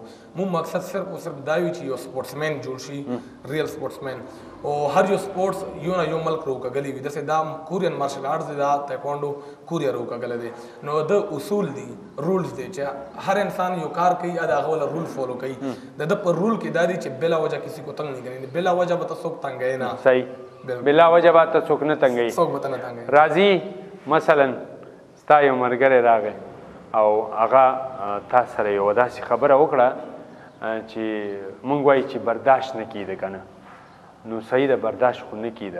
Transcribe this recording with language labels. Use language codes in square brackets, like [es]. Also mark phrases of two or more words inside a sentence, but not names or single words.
[ps] موږ مقصد صرف او صرف دا وي چې یو سپورټسمین جوړ شي [en] real sportsman [ps] او هر یو سپورټس یو نه یو ملک روکګلی وي. داسې دا کورین [en] martial arts [ps] دی دا تایکوانډو کوریا روکګلی دی. نو د اصول دي رولز دی چې هر انسان یو کار کوي یا د هغه والا [en] role follow [ps] کوي. د ده په رول کې دا دی چې بلا وجه [ur] کسی کو تنگ نہیں کریں [ps] بلا وجہ به ته څوک تنګوي نه. صحیح بلا وجه به ته څوک نه تنګوي څوک به ته نه تنګوي. راځي مثلا ستا یو ملګری راغی او هغه تا سره یوه داسې خبره وکړه چې موږ وایي چې برداشت نه کیده که نه نو صحیح ده برداشت خو نه کیده.